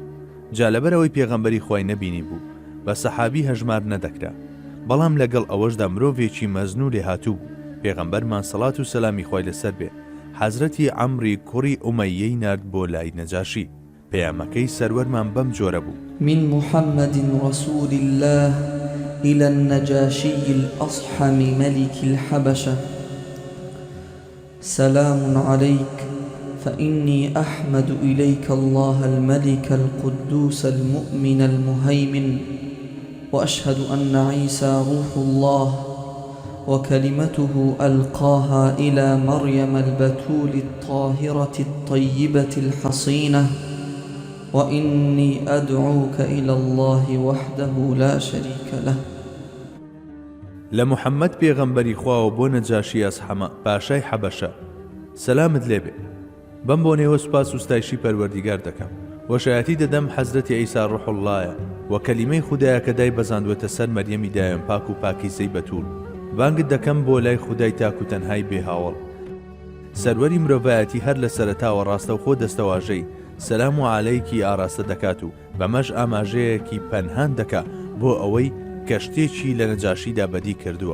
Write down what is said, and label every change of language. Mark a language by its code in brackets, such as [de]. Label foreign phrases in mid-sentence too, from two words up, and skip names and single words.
[ckb] جا لەبەرەوەی پێغەمبەری خوای نەبینی بوو بە سەحابی هەژمار نەدەکرا، بەڵام لەگەڵ ئەوەشدا مرۆڤێکی مەزنوو لێ هاتوو بوو. پێغەمبەرمان سەڵات و سەلامی خوای لەسەر بێ حەزرەتی عەمری کوڕی ئومەیەی نارد بۆ لای نەجاشی. پەیامەکەی سەروەرمان بەم جۆرە بوو: [ar] من محمد رسول الله إلى النجاشي الأصحم ملك الحبشة سلام عليك فإني أحمد إليك الله الملك القدوس المؤمن المهيمن وأشهد أن عيسى روح الله وكلمته ألقاها إلى مريم البتول الطاهرة الطيبة الحصينة وإني أدعوك إلى الله وحده لا شريك له. [ckb] لمحمد پێغەمبەری خوا و بۆ نەجاشی ئەسحەمە پاشای حەبەشە سەلامت لێبێ. بەم بۆ نێوە سوپاس و ستایشی پەروەردیگار دەکەم. وەشایەتی دەدەم حەزرەتی عیسا ڕوح اللهە و کەلیمەی خودایە کە دای بەزاندوێتە سەر مەریەمی دایان پاک و پاکیزەی بەتوول. بانگت دەکەم بۆ لای خودای تاک و تەنهای بێهاوڵ، سەروەری مرۆڤایەتی هەر لە سەرەتاوە ڕاستەوخۆ دەستەواژەی سەلام و عەلەیکی ئاراستە دەکات و بەمەش ئاماژەیەکی پەنهان دەکا بۆ ئەوەی کە شتێکی لە نەجاشیدا بەدی کردووە.